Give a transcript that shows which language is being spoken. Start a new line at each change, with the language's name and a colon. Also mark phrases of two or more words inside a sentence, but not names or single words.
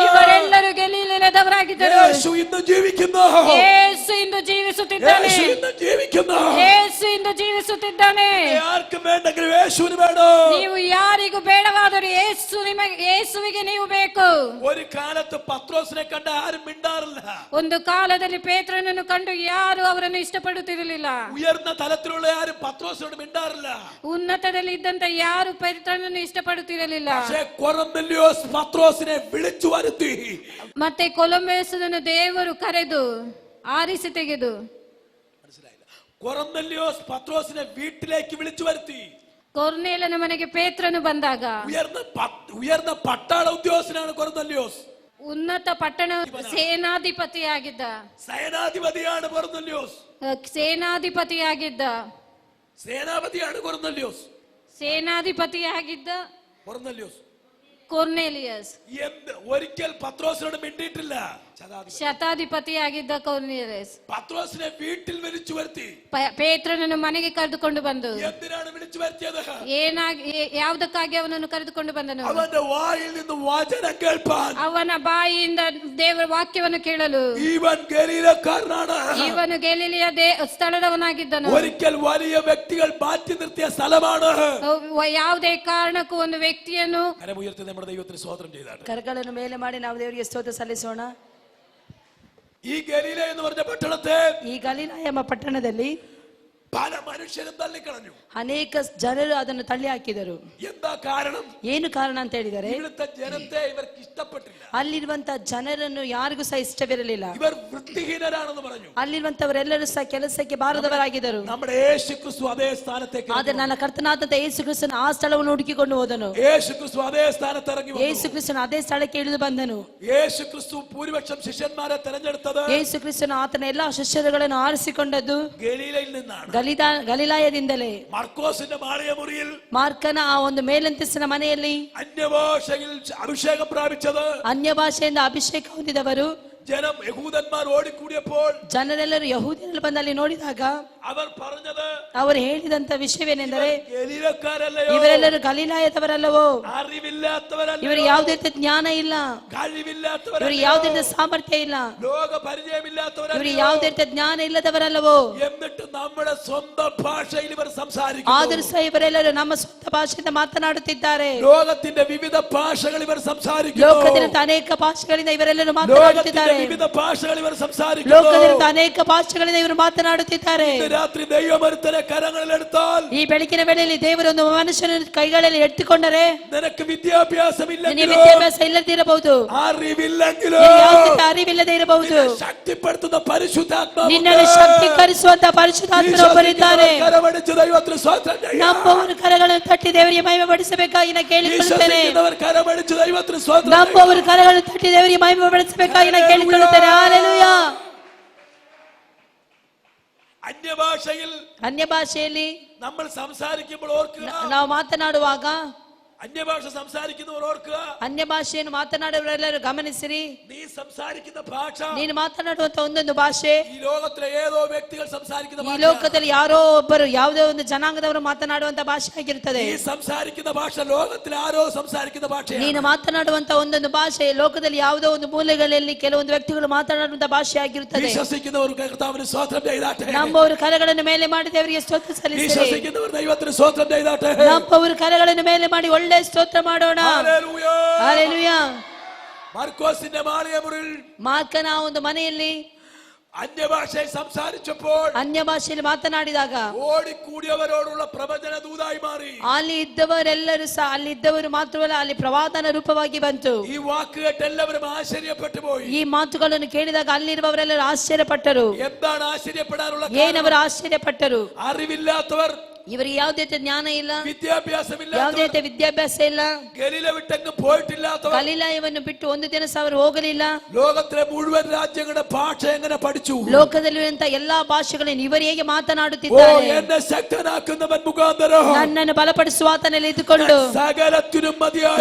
Kannada: ಇವರೆಲ್ಲರೂ ಗಲೀಲಿಯದವರಾಗಿದ್ದರು.
Malayalam: യേശു ഇന്ന് ജീവിക്കുന്നു.
Kannada: യേಸು ಇಂದು ಜೀವಿಸುತ್ತಿದ್ದಾನೆ.
Malayalam: യേശു ഇന്ന് ജീവിക്കുന്നു.
Kannada: യേಸು ಇಂದು ಜೀವಿಸುತ್ತಿದ್ದಾನೆ.
Malayalam: ആർക്കും വേണ്ടെങ്കിലും യേശുവിന് വേണം.
Kannada: ನೀವು ಯಾರಿಗೂ ಬೇಡವಾದ ಆದರೂ ಯೇಸುವಿಗೆ ನೀವು ಬೇಕು.
Malayalam: ഒരു കാലത്ത് പത്രോസിനെ കണ്ട ആരും മിണ്ടാറില്ല.
Kannada: ಒಂದು ಕಾಲದಲ್ಲಿ ಪೇತ್ರನನ್ನು ಕಂಡು ಯಾರು ಅವರನ್ನು ಇಷ್ಟಪಡುತ್ತಿರಲಿಲ್ಲ.
Malayalam: ഉയർന്ന തലത്തിലുള്ള ആരും പത്രോസിനോട് മിണ്ടാറില്ല.
Kannada: ಉನ್ನತದಲ್ಲಿ ಇದ್ದಂತ ಯಾರು ಪೇತ್ರನನ್ನು ಇಷ್ಟಪಡುತ್ತಿರಲಿಲ್ಲ.
Malayalam: പക്ഷേ കൊർനെല്യോസ് പത്രോസിനെ വിളിച്ചു വരുത്തി.
Kannada: ಮತ್ತೆ ಕೊಲಂಬಸನನ್ನು ದೇವರು ಕರೆದು ಆರಿಸಿ ತೆಗೆದು,
Malayalam: മനസ്സിലായില്ല, കൊർനെല്യോസ് പത്രോസിനെ വീട്ടിലേക്ക് വിളിച്ചു വരുത്തി.
Kannada: ಕೊರ್ನೇಲನ ಮನೆಗೆ ಪೇತ್ರನು ಬಂದಾಗ
Malayalam: ഉയർന്ന പട്ടാള ഉദ്യോഗസ്ഥനാണ് കൊർനെല്യോസ്.
Kannada: ಉನ್ನತ ಪಟ್ಟಣ ಸೇನಾಧಿಪತಿಯಾಗಿದ್ದ.
Malayalam: സേനാധിപതിയാണ് കൊർനെല്യോസ്.
Kannada: ಸೇನಾಧಿಪತಿಯಾಗಿದ್ದ.
Malayalam: സേനാപതിയാണ് കൊർനെല്യോസ്.
Kannada: ಸೇನಾಧಿಪತಿಯಾಗಿದ್ದ
Malayalam: കൊർനെല്യോസ്.
Kannada: ಕೊರ್ನೇಲಿಯಸ್
Malayalam: ഒരിക്കൽ പത്രോസിനോട് മിണ്ടിയിട്ടില്ല.
Kannada: ಶತಾಧಿಪತಿಯಾಗಿದ್ದ ಕೊರ್ನೇಲಿಯಸ್
Malayalam: പത്രോസിനെ വീട്ടിൽ വിളിച്ചു വരുത്തി.
Kannada: ಪೇತ್ರನನ್ನು ಮನೆಗೆ ಕರೆದುಕೊಂಡು ಬಂದು,
Malayalam: എന്തിനാണ് വിളിച്ചു വരുത്തിയത്?
Kannada: ಯಾವುದಕ್ಕಾಗಿ ಅವನನ್ನು ಕರೆದುಕೊಂಡು ಬಂದನು?
Malayalam: അവന്റെ വായിൽ നിന്ന് വചനം കേൾപ്പാൻ,
Kannada: ಅವನ ಬಾಯಿಯಿಂದ ದೇವರ ವಾಕ್ಯವನ್ನು ಕೇಳಲು.
Malayalam: ಇವನ್ ഗലീലക്കാരനാണ്.
Kannada: ಇವನು ಗಲಿಲಿಯ ಸ್ಥಳದವನಾಗಿದ್ದನು.
Malayalam: ഒരിക്കൽ വലിയ വ്യക്തികൾ മാറ്റി നിർത്തിയ സ്ഥലമാണ്.
Kannada: ಯಾವುದೇ ಕಾರಣಕ್ಕೂ ಒಂದು ವ್ಯಕ್ತಿಯನ್ನು
Malayalam: കരമുയർത്തി നമ്മുടെ ദൈവത്തിന് സ്തോത്രം ചെയ്താണ്.
Kannada: ಕರಗಳನ್ನು ಮೇಲೆ ಮಾಡಿ ನಾವು ದೇವರಿಗೆ ಸ್ತೋತ್ರ ಸಲ್ಲಿಸೋಣ.
Malayalam: ഈ ഗലീല എന്ന് പറഞ്ഞ പട്ടണത്തെ,
Kannada: ಈ ಗಲಿಲಾಯ ಎಂಬ ಪಟ್ಟಣದಲ್ಲಿ
Malayalam: പല മനുഷ്യരും തള്ളിക്കളഞ്ഞു.
Kannada: ಅನೇಕ ಜನರು ಅದನ್ನು ತಳ್ಳಿ ಹಾಕಿದರು.
Malayalam: എന്താ കാരണം?
Kannada: ಏನು ಕಾರಣ ಅಂತ ಹೇಳಿದರೆ,
Malayalam: ഇവിടുത്തെ ജനത്തെ ഇവർക്ക് ഇഷ്ടപ്പെട്ടില്ല.
Kannada: ಅಲ್ಲಿರುವಂತ ಜನರನ್ನು ಯಾರಿಗೂ ಸಹ ಇಷ್ಟವಿರಲಿಲ್ಲ.
Malayalam: ഇവർ വൃത്തിഹീനരാണെന്ന് പറഞ്ഞു.
Kannada: ಅಲ್ಲಿರುವಂತವರೆಲ್ಲರೂ ಸಹ ಕೆಲಸಕ್ಕೆ ಬಾರದವರಾಗಿದ್ದರು.
Malayalam: നമ്മുടെ യേശുക്രിസ്തു അതേ സ്ഥാനത്തേക്ക്,
Kannada: ಆದರೆ ನನ್ನ ಕರ್ತನಾದಂತ ಯೇಸು ಕ್ರಿಸ್ತನು ಆ ಸ್ಥಳವನ್ನು ಹುಡುಕಿಕೊಂಡು ಹೋದನು.
Malayalam: യേശുക്രിസ്തു അതേ സ്ഥാനത്ത് ഇറങ്ങി വന്നു.
Kannada: ಯೇಸು ಕ್ರಿಸ್ತನು ಅದೇ ಸ್ಥಳಕ್ಕೆ ಇಳಿದು ಬಂದನು.
Malayalam: യേശുക്രിസ്തു ഭൂരിപക്ഷം ശിഷ്യന്മാരെ തെരഞ്ഞെടുത്തത്,
Kannada: ಯೇಸು ಕ್ರಿಸ್ತನು ಆತನ ಎಲ್ಲಾ ಶಿಷ್ಯರುಗಳನ್ನು ಆರಿಸಿಕೊಂಡದ್ದು
Malayalam: ഗലീലയിൽ നിന്നാണ്.
Kannada: ಗಲಿಲಾಯದಿಂದಲೇ.
Malayalam: മർക്കോസിന്റെ മാളിക മുറിയിൽ,
Kannada: ಮಾರ್ಕನ ಆ ಒಂದು ಮೇಲಂತಸ್ತಿನ ಮನೆಯಲ್ಲಿ
Malayalam: അന്യഭാഷയിൽ അഭിഷേകം പ്രാപിച്ചത്,
Kannada: ಅನ್ಯ ಭಾಷೆಯಿಂದ ಅಭಿಷೇಕ ಹೊಂದಿದವರು
Malayalam: ജനം യഹൂദന്മാർ ഓടിക്കൂടിയപ്പോൾ,
Kannada: ಜನರೆಲ್ಲರೂ ಯಹೂದ್ಯರಲ್ಲಿ ಬಂದಲ್ಲಿ ನೋಡಿದಾಗ
Malayalam: അവർ പറഞ്ഞത്,
Kannada: ಅವರು ಹೇಳಿದಂತ ವಿಷಯವೇನೆಂದರೆ,
Malayalam: ഗലീലക്കാരല്ലയോ,
Kannada: ಇವರೆಲ್ಲರೂ ಗಲಿಲಾಯದವರಲ್ಲವೋ,
Malayalam: അറിവില്ലാത്തവരല്ല,
Kannada: ಇವರು ಯಾವುದೇ ರೀತಿಯ ಜ್ಞಾನ ಇಲ್ಲ,
Malayalam: കഴിവില്ലാത്തവರಲ್ಲ,
Kannada: ಇವರು ಯಾವುದೇ ರೀತಿಯ ಸಾಮರ್ಥ್ಯ ಇಲ್ಲ,
Malayalam: ലോക പരിചയമില്ലാത്തവരല്ല,
Kannada: ಇವರು ಯಾವುದೇ ರೀತಿಯ ಜ್ಞಾನ ಇಲ್ಲದವರಲ್ಲವೋ.
Malayalam: എന്നിട്ട് നമ്മുടെ സ്വന്തം ഭാഷയിൽ ഇവർ സംസാരിക്കുന്നു.
Kannada: ಆದರೂ ಸಹ ಇವರೆಲ್ಲರೂ ನಮ್ಮ ಸ್ವಂತ ಭಾಷೆಯಿಂದ ಮಾತನಾಡುತ್ತಿದ್ದಾರೆ.
Malayalam: ലോകത്തിന്റെ വിവിധ ഭാഷകൾ ഇവർ സംസാരിക്കുന്നു.
Kannada: ಲೋಕದಿಂದ ಅನೇಕ ಭಾಷೆಗಳಿಂದ ಇವರೆಲ್ಲರೂ ಮಾತನಾಡುತ್ತಿದ್ದಾರೆ.
Malayalam: വിവിധ ഭാഷകൾ ഇവർ സംസാരിക്കുന്നു.
Kannada: ಲೋಕದಿಂದ ಅನೇಕ ಭಾಷೆಗಳಿಂದ ಇವರು ಮಾತನಾಡುತ್ತಿದ್ದಾರೆ.
Malayalam: രാത്രി ദൈവമരുത്തനെ കരങ്ങളിലെടുത്താൽ,
Kannada: ಈ ಬೆಳಕಿನ ವೇಳೆಯಲ್ಲಿ ದೇವರೊಂದು ಮನುಷ್ಯನ ಕೈಗಳಲ್ಲಿ ಎತ್ತಿಕೊಂಡರೆ,
Malayalam: നിനക്ക് വിദ്യാഭ്യാസമില്ലെങ്കിലോ,
Kannada: ನಿನಗೆ ವಿದ್ಯಾಭ್ಯಾಸ ಇಲ್ಲದಿರಬಹುದು,
Malayalam: അറിവില്ലെങ്കിലೋ,
Kannada: ಯಾವುದೇ ಅರಿವಿಲ್ಲದೆ ಇರಬಹುದು,
Malayalam: ശക്തിപ്പെടുത്തുന്ന പരിശുദ്ധാത്മാവ്,
Kannada: ನಿನ್ನನ್ನು ಶಕ್ತೀಕರಿಸುವಂತ ಪರಿಶುದ್ಧಾತ್ಮನೊಬ್ಬರಿದ್ದಾರೆ.
Malayalam: കരമടിച്ച് ദൈവത്തിന് സ്തോത്രം ചെയ്യാം.
Kannada: ನಂಬುವವರು ಕರಗಳನ್ನು ತಟ್ಟಿ ದೇವರಿಗೆ ಮಹಿಮೆ ಪಡಿಸಬೇಕಾಗಿ ನಾನು ಕೇಳಿಕೊಳ್ಳುತ್ತೇನೆ.
Malayalam: വിശ്വസിക്കുന്നവർ കരമടിച്ച് ദൈവത്തിന് സ്തോത്രം ചെയ്യാം.
Kannada: ನಂಬುವವರು ಕರಗಳನ್ನು ತಟ್ಟಿ ದೇವರಿಗೆ ಮಹಿಮೆ ಪಡಿಸಬೇಕಾಗಿ ನಾನು ಕೇಳಿಕೊಳ್ಳುತ್ತೇನೆ. ಹಲ್ಲೆಲೂಯಾ.
Malayalam: അന്യഭാഷയിൽ,
Kannada: ಅನ್ಯ ಭಾಷೆಯಲ್ಲಿ
Malayalam: നമ്മൾ സംസാരിക്കുമ്പോൾ ഓർക്കുക,
Kannada: ನಾವು ಮಾತನಾಡುವಾಗ,
Malayalam: അന്യഭാഷ സംസാരിക്കുന്നവർ ഓർക്കുക,
Kannada: ಅನ್ಯ ಭಾಷೆಯನ್ನು ಮಾತನಾಡುವವರೆಲ್ಲರೂ ಗಮನಿಸಿರಿ.
Malayalam: നീ സംസാരിക്കുന്ന ഭാഷ,
Kannada: ನೀನು ಮಾತನಾಡುವಂತ ಒಂದೊಂದು ಭಾಷೆ
Malayalam: ഈ ലോകത്തിലെ ഏതോ വ്യക്തികൾ സംസാരിക്കുന്ന
Kannada: ಈ
Malayalam: ഭാഷ,
Kannada: ಲೋಕದಲ್ಲಿ ಯಾರೋ ಒಬ್ಬರು ಯಾವುದೋ ಒಂದು ಜನಾಂಗದವರು ಮಾತನಾಡುವಂತ ಭಾಷೆ ಆಗಿರುತ್ತದೆ.
Malayalam: നീ സംസാരിക്കുന്ന ഭാഷ ലോകത്തിൽ ആരോ സംസാരിക്കുന്ന ഭാഷയാണ്.
Kannada: ನೀನು ಮಾತನಾಡುವಂತ ಒಂದೊಂದು ಭಾಷೆ ಲೋಕದಲ್ಲಿ ಯಾವುದೋ ಒಂದು ಮೂಲೆಗಳಲ್ಲಿ ಕೆಲವೊಂದು ವ್ಯಕ್ತಿಗಳು ಮಾತನಾಡುವಂತ ಭಾಷೆ ಆಗಿರುತ್ತದೆ.
Malayalam: വിശ്വസിക്കുന്നവർ കർത്താവിന് സ്തോത്രം ചെയ്താട്ടെ.
Kannada: ನಂಬುವವರು ಕರಗಳನ್ನು ಮೇಲೆ ಮಾಡಿ ದೇವರಿಗೆ ಸ್ತೋತ್ರ ಸಲ್ಲಿಸಿರಿ.
Malayalam: വിശ്വസിക്കുന്നവർ ദൈവത്തിന് സ്തോത്രം ചെയ്താട്ടെ.
Kannada: ನಂಬುವವರು ಕರಗಳನ್ನು ಮೇಲೆ ಮಾಡಿ ಒಳ್ಳೆ ಸ್ತೋತ್ರ ಮಾಡೋಣ.
Malayalam: ഹല്ലേലൂയ.
Kannada: ಹಲ್ಲೆಲೂಯಾ.
Malayalam: മർക്കോസിന്റെ മാളിക മുറിയിൽ
Kannada: ಮಾರ್ಕನ ಒಂದು ಮನೆಯಲ್ಲಿ
Malayalam: അന്യഭാഷയിൽ സംസാരിച്ചപ്പോൾ,
Kannada: ಅನ್ಯ ಭಾಷೆಯಲ್ಲಿ ಮಾತನಾಡಿದಾಗ
Malayalam: ഓടിക്കൂടിയവരോടുള്ള പ്രവചന ദൂതായി മാറി.
Kannada: ಅಲ್ಲಿ ಇದ್ದವರೆಲ್ಲರೂ ಸಹ, ಅಲ್ಲಿ ಇದ್ದವರು ಮಾತ್ರವಲ್ಲ, ಅಲ್ಲಿ ಪ್ರವಾದನ ರೂಪವಾಗಿ ಬಂತು.
Malayalam: ഈ വാക്ക് കേട്ട് എല്ലാവരും ആശ്ചര്യപ്പെട്ടു പോയി.
Kannada: ಈ ಮಾತುಗಳನ್ನು ಕೇಳಿದಾಗ ಅಲ್ಲಿರುವವರೆಲ್ಲರೂ ಆಶ್ಚರ್ಯಪಟ್ಟರು.
Malayalam: എന്താണ് ആശ്ചര്യപ്പെടാനുള്ള
Kannada: ಏನವರು ಆಶ್ಚರ್ಯಪಟ್ಟರು?
Malayalam: അറിവില്ലാത്തവർ,
Kannada: ಇವರಿಗೆ ಯಾವುದೇ ರೀತಿಯ ಜ್ಞಾನ ಇಲ್ಲ,
Malayalam: വിദ്യാഭ്യാസമില്ല,
Kannada: ಯಾವುದೇ ರೀತಿಯ ವಿದ್ಯಾಭ್ಯಾಸ ಇಲ್ಲ,
Malayalam: ഗലീല വിട്ടെങ്ങും പോയിട്ടില്ലാത്തവർ,
Kannada: ಗಲಿಲಾಯವನ್ನು ಬಿಟ್ಟು ಒಂದು ದಿನ ಸಹ ಅವರು ಹೋಗಲಿಲ್ಲ.
Malayalam: ലോകത്തിലെ മുഴുവൻ രാജ്യങ്ങളുടെ ഭാഷ എങ്ങനെ പഠിച്ചു?
Kannada: ಲೋಕದಲ್ಲಿರುವಂತ ಎಲ್ಲಾ ಭಾಷೆಗಳನ್ನು ಇವರು ಹೇಗೆ ഓ, ಮಾತನಾಡುತ್ತಿದ್ದಾರೆ?
Malayalam: എന്നെ ശക്തനാക്കുന്നവൻ മുഖാന്തരം
Kannada: ನನ್ನನ್ನು ಬಲಪಡಿಸುವ ಆತನಲ್ಲಿ ಇದ್ದುಕೊಂಡು
Malayalam: സകലത്തിനും മതിയായ,